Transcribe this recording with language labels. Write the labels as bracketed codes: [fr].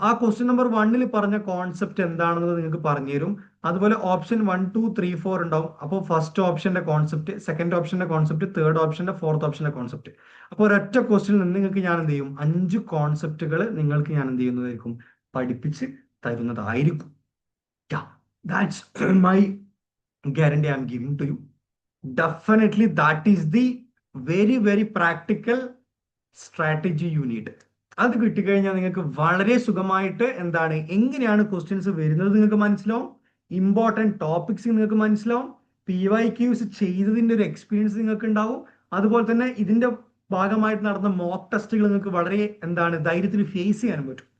[ml] ആ question number 1ൽ പറഞ്ഞ കോൺസെപ്റ്റ് എന്താണെന്ന് നിങ്ങൾക്ക് പറഞ്ഞു തരും. അതുപോലെ ഓപ്ഷൻ 1, 2, 3, 4 ഉണ്ടാവും. അപ്പോൾ first ഓപ്ഷന്റെ concept, second ഓപ്ഷന്റെ concept, third ഓപ്ഷന്റെ, fourth ഓപ്ഷന്റെ concept. അപ്പോൾ ഒരൊറ്റ ക്വസ്റ്റ്യനിൽ നിന്ന് നിങ്ങൾക്ക് ഞാൻ എന്ത് ചെയ്യും? 5 കോൺസെപ്റ്റുകൾ നിങ്ങൾക്ക് ഞാൻ എന്ത് ചെയ്യുന്നതായിരിക്കും? പഠിപ്പിച്ച് തരുന്നതായിരിക്കും. [en] That's my guarantee I'm giving to you. Definitely that is the very, very practical strategy you need. [ml] അത് കിട്ടിക്കഴിഞ്ഞാൽ നിങ്ങൾക്ക് വളരെ സുഖമായിട്ട് എന്താണ്, എങ്ങനെയാണ് ക്വസ്റ്റ്യൻസ് വരുന്നത് നിങ്ങൾക്ക് മനസ്സിലാവും, ഇമ്പോർട്ടൻറ്റ് ടോപ്പിക്സ് നിങ്ങൾക്ക് മനസ്സിലാവും, PYQs ചെയ്തതിന്റെ ഒരു എക്സ്പീരിയൻസ് നിങ്ങൾക്ക് ഉണ്ടാവും. അതുപോലെ തന്നെ ഇതിന്റെ ഭാഗമായിട്ട് നടന്ന മോക്ക് ടെസ്റ്റുകൾ നിങ്ങൾക്ക് വളരെ എന്താണ് ധൈര്യത്തിൽ ഫേസ് ചെയ്യാൻ പറ്റും.